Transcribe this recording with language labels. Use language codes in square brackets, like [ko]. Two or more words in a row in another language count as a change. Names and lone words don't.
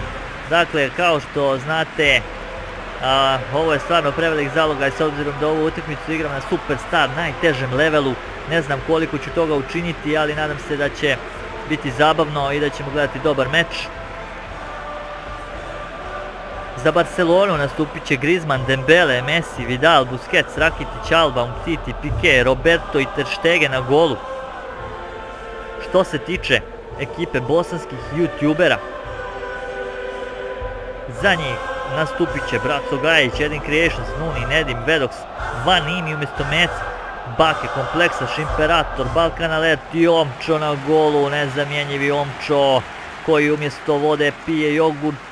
[hr] Dakle, kao što znate, ovo je stvarno prevelik zalogaj s obzirom da ovu utakmicu igram na Superstar, najtežem levelu. Ne znam koliko ću toga učiniti, ali nadam se da će biti zabavno i da ćemo gledati dobar meč. Za Barcelonu nastupit će Griezmann, Dembele, Messi, Vidal, Busquets, Rakitic, Alba, Umtiti, Piqué, Roberto i Ter Stegen na golu. Što se tiče ekipe bosanskih youtubera, za njih nastupit će Braco Gajić, Edin Creations, Nuni, Nedim, Vedox, Vanini umjesto Meca, Bake, Kompleksaš, Imperator, Balkan Alert i Omčo na golu, nezamjenjivi Omčo koji umjesto vode pije jogurt.